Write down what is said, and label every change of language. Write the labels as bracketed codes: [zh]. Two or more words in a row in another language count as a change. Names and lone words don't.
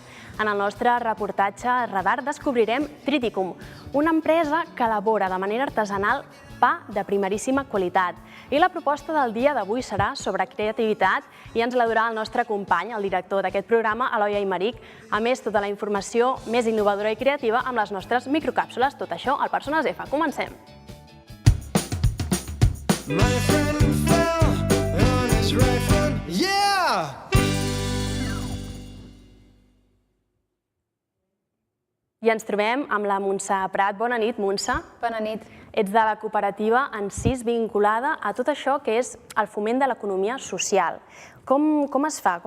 [ca] En el nostre reportatge Radar descobrirem Triticum, una empresa que elabora de manera artesanal pa de primeríssima qualitat. I la proposta del dia d'avui serà sobre creativitat i ens la durà el nostre company, el director d'aquest programa, Eloi Aymeric. A més, tota la informació més innovadora i creativa amb les nostres microcàpsules. Tot això al Persones F. Comencem! [en] My friend fell on his right foot, yeah! [ca] I ens trobem amb la Montse Prat. Bona nit, Montse. Bona nit. Ets de la cooperativa Encís, vinculada a tot això que és el foment de l'economia social. Com es fa?